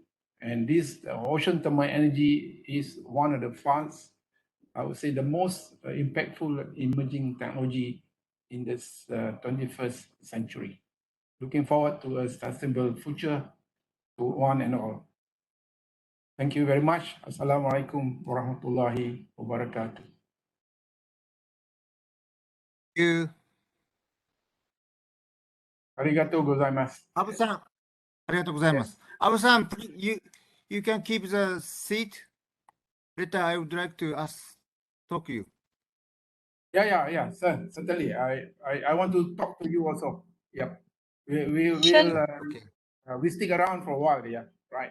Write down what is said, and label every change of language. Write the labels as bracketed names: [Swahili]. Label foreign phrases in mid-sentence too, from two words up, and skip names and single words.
[English] And this ocean thermal energy is one of the fast, I would say, the most impactful emerging technology in this 21st century. Looking forward to a sustainable future to one and all. Thank you very much. [Arabic] السلام عليكم ورحمة الله وبركاته. [English] Thank you. [Japanese] ありがとうございます. Abu-san, ありがとうございます. [English] Abu-san, you can keep the seat. Later, I would like to talk to you. Yeah, sir, certainly. I want to talk to you also. Yep. We'll Okay. we stick around for a while. Yeah, right.